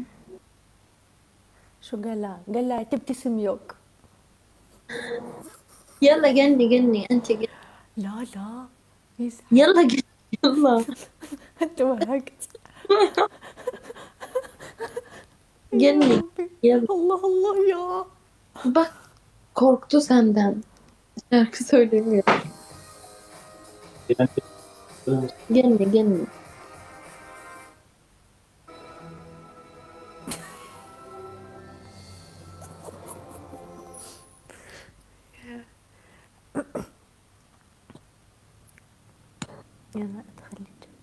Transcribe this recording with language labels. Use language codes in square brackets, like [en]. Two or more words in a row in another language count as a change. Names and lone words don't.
[ar] شو قال لها؟ قال لها تبتسم يوك. يلا قلني انت قلني. لا لا يزعل. يلا قلني يلا. انت وهقت. قلني يلا. الله الله ya. [tr] Bak korktu senden. Şarkı söylemiyor. Yani Gelme. [ar] يلا ادخل لي.